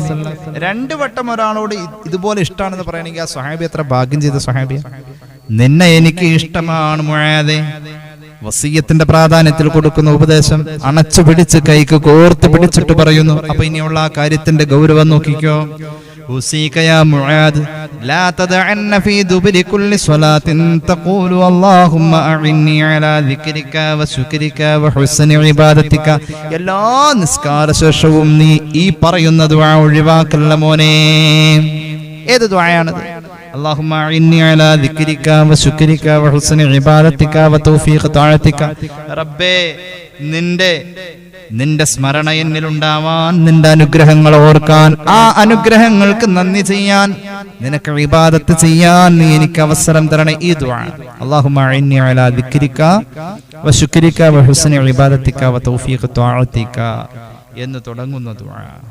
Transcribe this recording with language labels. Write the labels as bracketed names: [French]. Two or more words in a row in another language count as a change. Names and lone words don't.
[Malayalam] 2 വട്ടം ഒരാളോട് ഇതുപോലെ ഇഷ്ടമാണെന്ന് പറയണമെങ്കിൽ ആ സ്വഹാബി എത്ര ഭാഗ്യം ചെയ്ത സ്വഹാബിയ. നിന്നെ എനിക്ക് ഇഷ്ടമാണ് മുആദേ. വസിയ്യത്തിന്റെ പ്രാധാന്യത്തിൽ കൊടുക്കുന്ന ഉപദേശം അണച്ചു പിടിച്ച് കൈക്ക് കോർത്ത് പിടിച്ചിട്ട് പറയുന്നു. അപ്പൊ ഇനിയുള്ള ആ കാര്യത്തിന്റെ ഗൗരവം നോക്കിക്കോ. [Arabic] أوصيك يا معاذ لا تدعن في دبر كل صلاة تقول اللهم أعني على ذكرك وشكرك وحسن عبادتك. [Malayalam] എല്ലാ നിസ്കാര ശേഷവും നീ ഈ പറയുന്ന ദുആ ഒഴിവാക്കല്ല മോനെ. ഏത് ദുആയാണത്? [Arabic] اللهم أعني على ذكرك وشكرك وحسن عبادتك وتوفيق طاعتك. [Malayalam] റബ്ബേ, നിന്റെ സ്മരണ എന്നിലുണ്ടാവാൻ, നിന്റെ അനുഗ്രഹങ്ങൾ ഓർക്കാൻ, ആ അനുഗ്രഹങ്ങൾക്ക് നന്ദി ചെയ്യാൻ, നിനക്ക് ഇബാദത്ത് ചെയ്യാൻ നീ എനിക്ക് അവസരം തരണേ. ഈ ദുആ [Arabic] اللهم أعني على ذكرك وشكرك وحسن عبادتك وتوفيق طاعتك [Malayalam] എന്ന് തുടങ്ങുന്ന ദുആ.